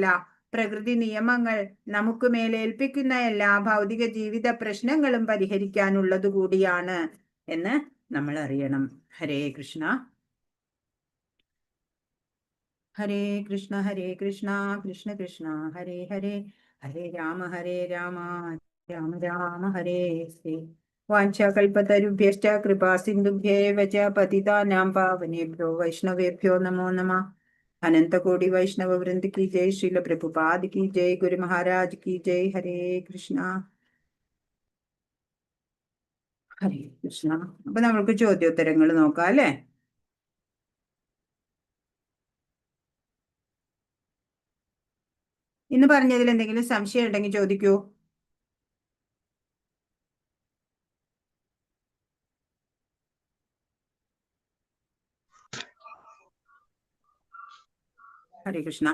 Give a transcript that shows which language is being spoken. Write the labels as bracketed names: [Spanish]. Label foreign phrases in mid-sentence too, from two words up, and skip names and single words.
[Malayalam] പ്രകൃതി നിയമങ്ങൾ നമുക്ക് മേലേൽപ്പിക്കുന്ന എല്ലാ ഭൗതിക ജീവിത പ്രശ്നങ്ങളും പരിഹരിക്കാനുള്ളത് കൂടിയാണ് എന്ന് നമ്മൾ അറിയണം. [Sanskrit] ഹരേ കൃഷ്ണ. ഹരേ കൃഷ്ണ ഹരേ കൃഷ്ണ കൃഷ്ണ കൃഷ്ണ ഹരേ ഹരേ, ഹരേ രാമ രാമ രാമ ഹരേ ഹരേ. വാഞ്ചാകൽപതരുഭ്യശ്ച കൃപാ സിന്ധുഭ്യേവ ച പതിതാനാം പാവനേഭ്യോ വൈഷ്ണവേഭ്യോ നമോ നമഃ. [Hindi] अनंतकोटि वैष्णव वृंद की जय, श्रील प्रभुपाद की जय, गुरु महाराज की जय. [Sanskrit] हरे कृष्ण ഹരേ കൃഷ്ണ. [Malayalam] അപ്പൊ നമ്മൾക്ക് ചോദ്യോത്തരങ്ങൾ നോക്കാം അല്ലേ. ഇന്ന് പറഞ്ഞതിൽ എന്തെങ്കിലും സംശയം ഉണ്ടെങ്കിൽ ചോദിക്കൂ. ഹരേ കൃഷ്ണ.